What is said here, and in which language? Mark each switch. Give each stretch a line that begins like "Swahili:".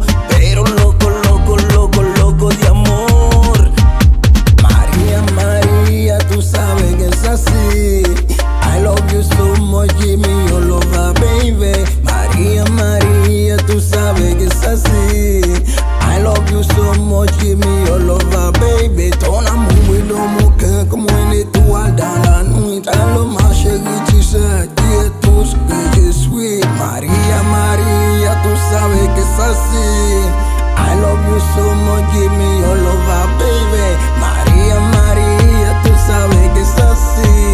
Spanish: Pero loco, loco, loco, loco de amor. María, María, tú sabes que es así.
English: I love you so much, give me your love, baby.
Spanish: María, María, tú sabes que es así.
English: I love you so much, give me your love, baby.
French: Ton amour est dans mon cœur comme une étoile dans la nuit. Alors ma chérie, tu sais, tu es tout ce que je suis.
Spanish: María, María, tú sabes que es así.
English: I love you so much, give me your love, baby.
Spanish: María, María, tú sabes que es así.